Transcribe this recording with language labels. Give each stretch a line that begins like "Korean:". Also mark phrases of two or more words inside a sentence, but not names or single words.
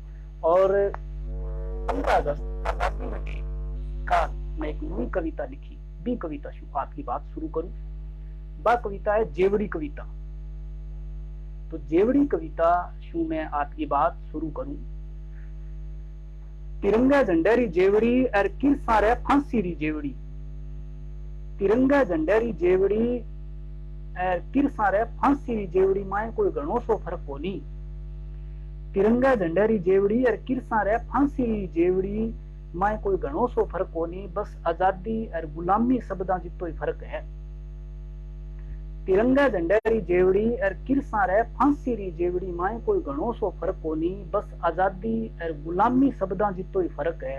Rajasthani: और 15 अगस्त का मैं एक नई कविता लिखी, बी कविता शू आपकी बात शुरू करूं। बा कविता है जेवड़ी कविता। तो जेवड़ी कविता शू मैं आपकी बात शुरू करूं। तिरंगा झंडेरी जेवड़ी और किरसा रे फांसी री जेवड़ी। तिरंगा झंडेरी जेवड़ी और किरसा रे फांसी री जेवड़ी माए कोई घणो सो फर्क कोनी। तिरंगा झंडेरी जेवड़ी और किरसा रे फांसी री जेवड़ी माए कोई घणो सो फर्क कोनी, बस आजादी और गुलामी शब्दां जितो ही फर्क है। तिरंगा झंडेरी जेवड़ी और किरसा रे फांसी री जेवड़ी माए कोई घणो सो फर्क कोनी, बस आजादी और गुलामी शब्दां जितो ही फर्क है।